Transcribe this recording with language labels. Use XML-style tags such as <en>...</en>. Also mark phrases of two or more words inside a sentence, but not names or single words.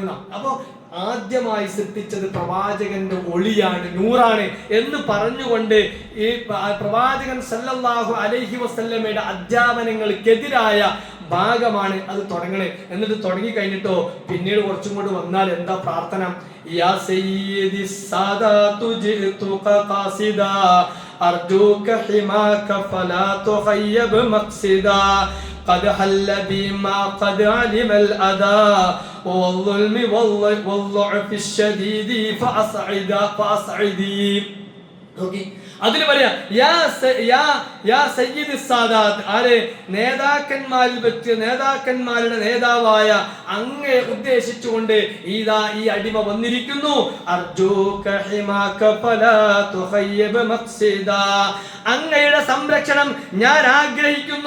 <ml>അപ്പോ ആദ്യമായി സൃഷ്ടിച്ചത് പ്രവാചകന്റെ ഒളിയാണ്, നൂറാണ് എന്ന് പറഞ്ഞുകൊണ്ട് ഈ പ്രവാചകൻ</ml> <ar>صلى الله عليه وسلم</ar> <ml>അധ്യാപനങ്ങൾക്കെതിരായ ഭാഗമാണ് അത് തുടങ്ങണേ. എന്നിട്ട് തുടങ്ങി കഴിഞ്ഞിട്ടോ പിന്നീട് കുറച്ചും കൂടി വന്നാൽ എന്താ പ്രാർത്ഥന?</ml> <ar>يا سيدي سادات جئتك قاصدا أرجو حماك فلا تخيب مقصدا قد حل بما قد علم الأذى والظلم والضعف الشديد فأصعدي</ar> <ml>നോക്കി അതിൽ പറയാ നേതാക്കന്മാരിൽ വെച്ച് നേതാക്കന്മാരുടെ നേതാവായ അങ്ങയെ ഉദ്ദേശിച്ചുകൊണ്ട് ഇതാ ഈ അടിമ വന്നിരിക്കുന്നു. അങ്ങയുടെ സംരക്ഷണം ഞാൻ ആഗ്രഹിക്കുന്നു.</ml>